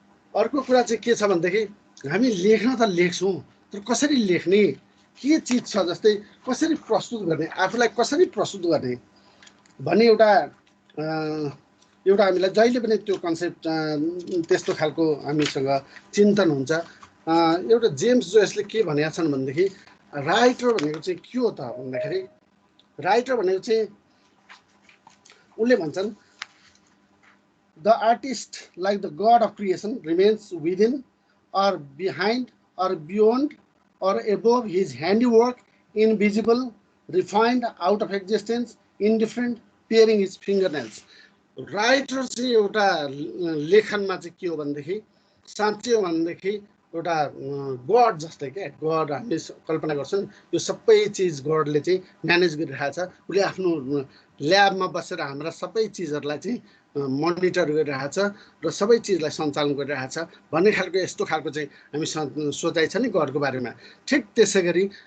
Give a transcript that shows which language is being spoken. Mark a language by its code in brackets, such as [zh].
[ne] अर्को कुरा चाहिँ के छ भनेदेखि हामी लेख्न त लेख्छौँ, तर कसरी लेख्ने, के चिज छ, जस्तै कसरी प्रस्तुत गर्ने, आफूलाई कसरी प्रस्तुत गर्ने भन्ने एउटा हामीलाई जहिले पनि त्यो कन्सेप्ट त्यस्तो खालको हामीसँग चिन्तन हुन्छ। एउटा जेम्स जोयसले के भनेका छन् भनेदेखि राइटर भनेको चाहिँ के हो त भन्दाखेरि, राइटर भनेको चाहिँ उनले भन्छन् [en] the artist, like the god of creation, remains within or behind or beyond or above his handiwork, invisible, refined, out of existence, indifferent, peering his fingernails. [ne] Writer चाहिँ एउटा लेखनमा चाहिँ के हो भनेदेखि साँच्चै हो भनेदेखि एउटा गड जस्तै क्या गड हामीले कल्पना गर्छौँ यो सबै चिज गडले चाहिँ म्यानेज गरिरहेको छ उसले आफ्नो ल्याबमा बसेर हाम्रा सबै चिजहरूलाई चाहिँ मोनिटर गरिरहेको छ र सबै चिजलाई सञ्चालन गरिरहेको छ भन्ने खालको यस्तो खालको चाहिँ हामी सोचाइ छ नि गडको बारेमा ठिक त्यसै गरी